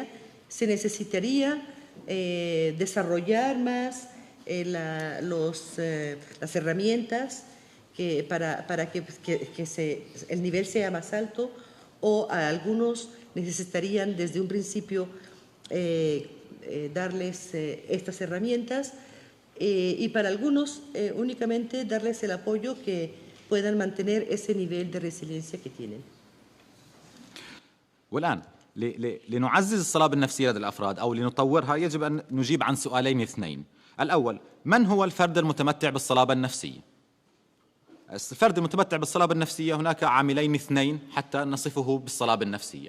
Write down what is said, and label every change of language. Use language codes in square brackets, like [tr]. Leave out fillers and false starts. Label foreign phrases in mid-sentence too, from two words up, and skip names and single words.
[es] Se necesitaría desarrollar más las herramientas para que el nivel sea más alto, o a algunos necesitarían desde un principio darles estas herramientas, y para algunos únicamente darles el apoyo que puedan mantener ese nivel de resiliencia que tienen. [ar] والآن لنعزز الصلابة النفسية لدى الأفراد أو لنطورها يجب أن نجيب عن سؤالين اثنين. الأول، من هو الفرد المتمتع بالصلابة النفسية؟ الفرد المتمتع بالصلابة النفسية هناك عاملين اثنين حتى نصفه بالصلابة النفسية.